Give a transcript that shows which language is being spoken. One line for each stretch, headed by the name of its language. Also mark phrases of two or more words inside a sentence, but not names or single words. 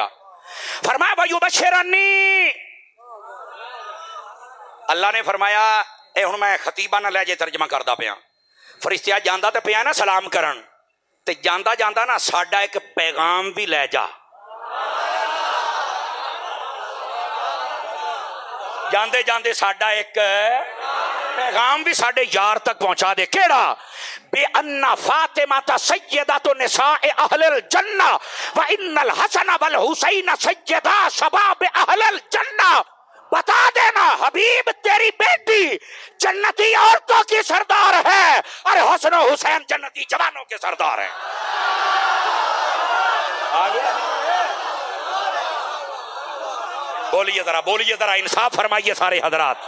Punjabi: فرمایا ویبشرنی، اللہ نے فرمایا اے ہن میں خطیبا نہ لے جے ترجمہ کردا پیا، فرشتہ جاندا تے پیا نہ سلام کرن تے جاندا جاندا نہ ساڈا ایک پیغام بھی لے جا. جاندے جاندے ساڈا ایک پیغام بھی ساڈے یار تک پہنچا دے.
Arabic: केड़ा? بأن فاطمة سيدة نساء أهل الجنة وإن الحسن والحسين سيدا شباب أهل الجنة.
Urdu: بتا دینا حبیب تیری بیٹی جنتی عورتوں کی سردار ہے اور حسن حسین جنتی جوانوں کے سردار ہے. بولیے ذرا انصاف فرمائیے سارے حضرات.